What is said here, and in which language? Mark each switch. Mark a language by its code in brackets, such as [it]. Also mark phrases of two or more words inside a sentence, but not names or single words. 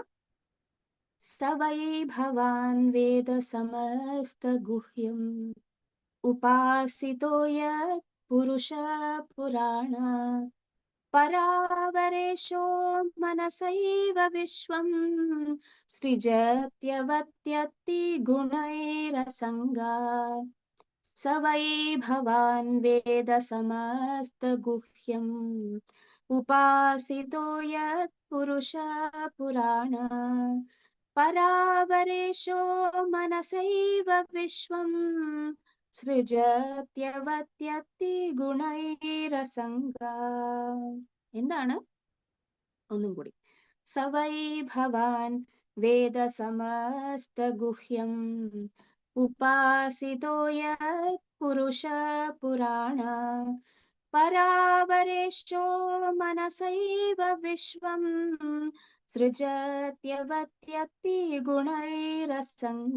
[sa] സവൈ ഭവാൻ വേദ സമസ്ത ഗുഹ്യം ഉപാസിതോ യത് പുരുഷ പുരാണ പരാവരേശോ മനസൈവ വിശ്വം സൃജത്യവത്യത്തി ഗുണൈരസംഗാ स वै भवान् वेद समस्तगुह्यम् उपासितो यत् पुरुष पुराण परावरेशो मनसैव विश्वम् സൃജത്യവത്യത്തി ഗുണൈരസംഗ. [ml] എന്താണ്? ഒന്നും കൂടി. [sa] സവൈ ഭവാൻ വേദ സമസ്ത ഗുഹ്യം ഉപാസിതോ യത് പുരുഷ പുരാണ പരാവരേശോ മനസൈവ വിശ്വം സൃജത്യവത്യത്തി ഗുണൈരസംഗ.